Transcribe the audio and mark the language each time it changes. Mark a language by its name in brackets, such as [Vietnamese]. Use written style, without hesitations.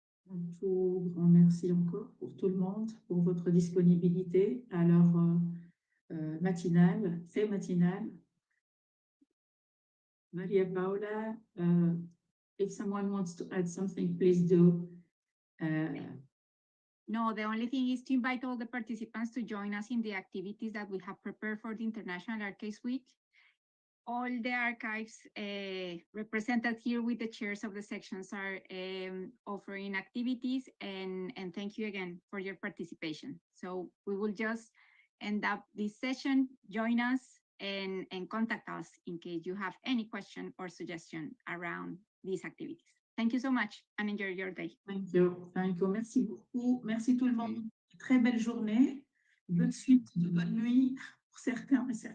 [French] Un tout grand merci encore pour tout le monde, pour votre disponibilité à l'heure matinale, très matinale. [English] Maria Paula, if someone wants to add something, please do. No, the only thing is to invite all the participants to join us in the activities that we have prepared for the International Archives Week. All the archives represented here with the chairs of the sections are offering activities, and thank you again for your participation. So we will just end up this session. Join us and contact us in case you have any question or suggestion around these activities. Thank you so much and enjoy your day. Thank you. Thank you. [French] Merci beaucoup. Merci tout le monde. Très belle journée. Bonne suite de bonne nuit pour certains.